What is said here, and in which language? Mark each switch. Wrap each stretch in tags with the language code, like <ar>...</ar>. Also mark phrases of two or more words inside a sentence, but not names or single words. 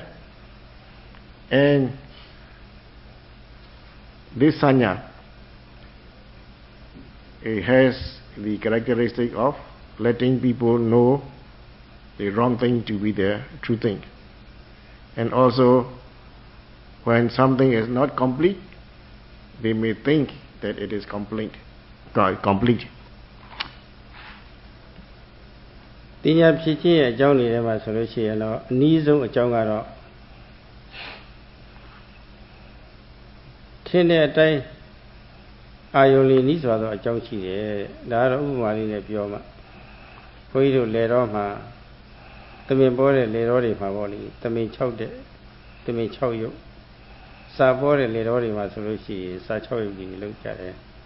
<en>And this sanya, it has the characteristic of letting people know the wrong thing to be the true thing. And also, when something is not complete, they may think that it is complete.</en> <my>တင်ညာဖြစ်ခြင်းရဲ့အကြောင်းတွေထဲမှာဆိုလို့ရှိရင်တော့အနည်းဆုံးအကြောင်းကတော့ထင်တဲ့အတိုင်းအာယုံလေးနီးစွာသောအကြောင်းရှိတယ်ဒါကတော့ဥပမာလေးနဲ့ပြောမှဘုန်းကြီးတို့လေတော်မှာသမင်ပေါ်တဲ့လေတော်တွေမှာပေါ့လေသမင်6တဲ့သမင်6ရုပ်စာပေါ်တဲ့လေတော်တွေမှာဆိုလို့ရှိရင်စာ6ရုပ်ကြီးလောက်ကြတယ်</my>